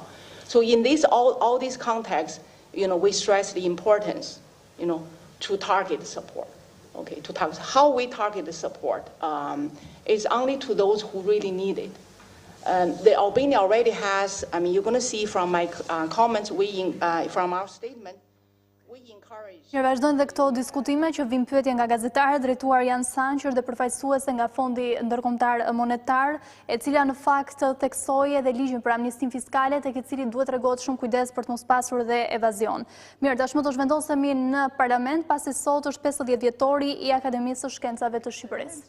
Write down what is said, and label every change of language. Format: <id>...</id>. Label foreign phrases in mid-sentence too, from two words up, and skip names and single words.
<en>So in this all these contexts, we stress the importance, to target support. Okay, to target how we target the support is only to those who really need it. The Albania already has. I mean, you're going to see from my comments, from our statement.</en> <sq>Mirë, vazhdojnë dhe këto diskutime që vijnë pyetje nga gazetarët, drejtuar janë Sanqër dhe përfaqësuese nga Fondi Ndërkombëtar Monetar, e cila në fakt theksoi edhe ligjin për amnistinë fiskale, tek i cili duhet tregohet shumë kujdes për të mos pasur dhe evazion. Mirë, tashmë do zhvendosemi në parlament, pasi sot është 50 dhjetori i Akademisë së Shkencave të Shqipërisë.</sq>